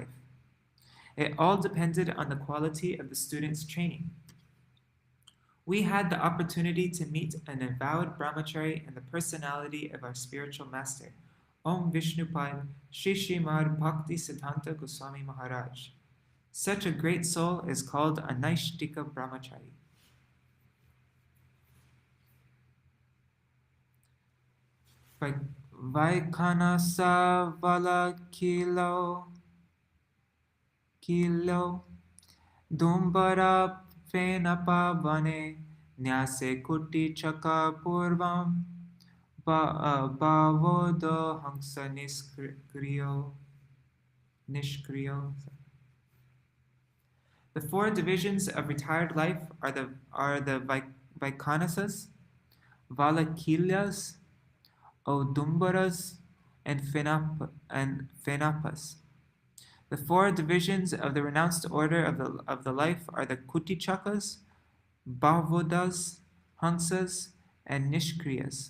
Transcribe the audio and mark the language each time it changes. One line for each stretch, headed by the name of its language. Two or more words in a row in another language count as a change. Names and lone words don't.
English: It all depended on the quality of the student's training. We had the opportunity to meet an avowed brahmachari and the personality of our spiritual master, Om Vishnupad Shri Śrīmad Bhakti Siddhanta Goswami Maharaj. Such a great soul is called a
Sanskrit: Naishtika brahmachari. Vaikhanasa vala kilo Dumbara Fenapa Vane Nyase Kuti Chaka Purvam Bhavodo Hangsa Nishkriyo.
English: The four divisions of retired life are the Vaikhanasas, Valakilyas, Odumbaras, and Fenapas. The four divisions of the renounced order of the life are the Kutichakas, Bhavodas, Hansas, and Nishkriyas.